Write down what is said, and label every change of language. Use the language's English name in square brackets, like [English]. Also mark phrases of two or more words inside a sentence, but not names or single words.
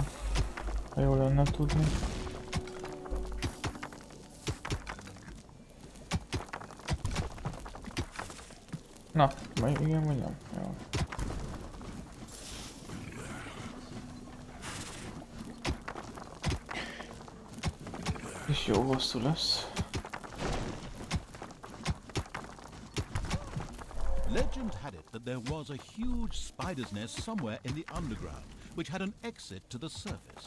[Hungarian] Ha jó lenne tudni. Na, vagy igen vagy nem? Jó. És jó hosszú lesz. [English] Legend had it that there was a huge spider's nest somewhere in the underground, which had an exit to the surface.